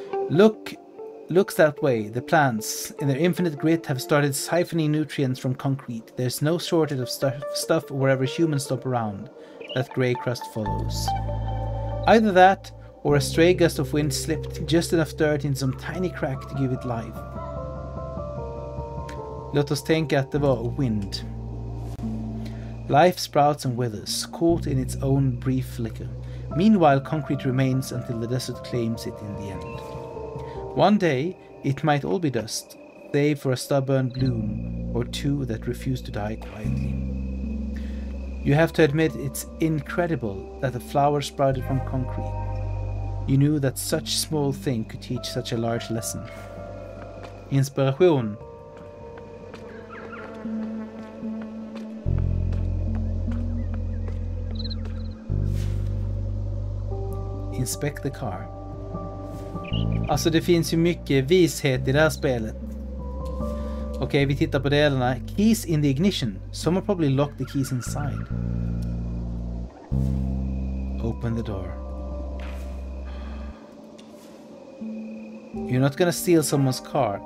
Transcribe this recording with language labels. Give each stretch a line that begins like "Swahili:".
English: Looks that way. The plants, in their infinite grit, have started siphoning nutrients from concrete. There's no shortage of stuff wherever humans stop around. That grey crust follows. Either that, or a stray gust of wind slipped just enough dirt in some tiny crack to give it life.
Swedish: Låt oss tänka att det var wind.
English: Life sprouts and withers, caught in its own brief flicker. Meanwhile, concrete remains until the desert claims it in the end. One day, it might all be dust, save for a stubborn bloom or two that refuse to die quietly. You have to admit it's incredible that a flower sprouted from concrete. You knew that such small thing could teach such a large lesson. Inspiration. Inspect the car.
Swedish: Alltså det finns ju mycket vishet i det här spelet. Okej, vi tittar på delarna.
English: Keys in the ignition. Someone probably locked the keys inside. Open the door. You're not gonna steal someone's car.